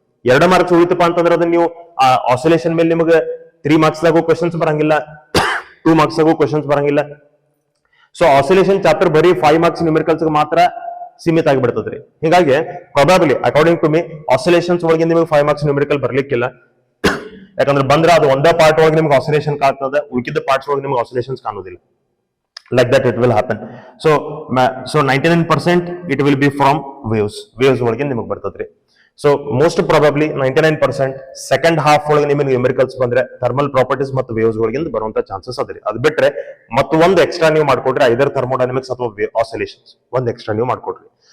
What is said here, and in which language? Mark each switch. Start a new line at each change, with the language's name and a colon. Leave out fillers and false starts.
Kannada: 2 marks ಉಳಿತಪ್ಪ ಅಂತಂದ್ರೆ ಅದನ್ನ ನೀವು ಆಸಿಲೇಷನ್ ಮೇಲೆ ನಿಮಗೆ 3 ಮಾರ್ಕ್ಸ್ ದಾಗೂ ಕ್ವಶನ್ಸ್ ಬರಂಗಿಲ್ಲ, 2 ಮಾರ್ಕ್ಸ್ ದಾಗೂ ಕ್ವಶನ್ಸ್ ಬರಂಗಿಲ್ಲ. ಸೊ ಆಸಿಲೇಷನ್ ಚಾಪ್ಟರ್ ಬರೀ 5 ಮಾರ್ಕ್ಸ್ ನ್ಯೂಮರಿಕಲ್ಸ್ ಮಾತ್ರ ಸೀಮಿತ ಆಗಿಬಿಡ್ತದ್ರಿ. ಹೀಗಾಗಿ probably
English: according to me
Kannada: oscillations ಒಳಗೆ ನಿಮಗೆ 5 ಮಾರ್ಕ್ಸ್ ನ್ಯೂಮರಿಕಲ್ ಬರ್ಲಿಕ್ಕಿಲ್ಲ. ಯಾಕಂದ್ರೆ ಬಂದ್ರೆ ಅದು ಒಂದೇ ಪಾರ್ಟ್ ಒಳಗೆ ನಿಮ್ಗೆ ಆಸಿಲೇಷನ್ ಕಾಣ್ತದೆ, ಉಳಿದ ಪಾರ್ಟ್ಸ್ ಒಳಗೆ ನಿಮ್ಗೆ ಆಸಿಲೇಷನ್ಸ್ ಕಾಣೋದಿಲ್ಲ.
English: Like that it will happen. So 99% it will be from waves
Kannada: ಒಳಗೆ ನಿಮಗೆ ಬರ್ತದ್ರಿ. So most probably 99% second half ಒಳಗೆ ನಿಮಗೆ ನ್ಯೂಮರಿಕಲ್ಸ್ ಬಂದ್ರೆ ಥರ್ಮಲ್ ಪ್ರಾಪರ್ಟೀಸ್ ಮತ್ತು ವೇವ್ಸ್ ಒಳಗಿಂದ ಬರುವಂತ ಚಾನ್ಸಸ್ ಅದ್ರಿ. ಅದು ಬಿಟ್ರೆ ಮತ್ತು ಒಂದು ಎಕ್ಸ್ಟ್ರಾ ನೀವು ಮಾಡ್ಕೊಡ್ರಿ, ಐದರ್ ಥರ್ಮೋಡೈನಮಿಕ್ಸ್ ಅಥವಾ ಆಸಿಲೇಷನ್ಸ್ ಒಂದು ಎಕ್ಸ್ಟ್ರಾ ನೀವು ಮಾಡ್ಕೊಡ್ರಿ.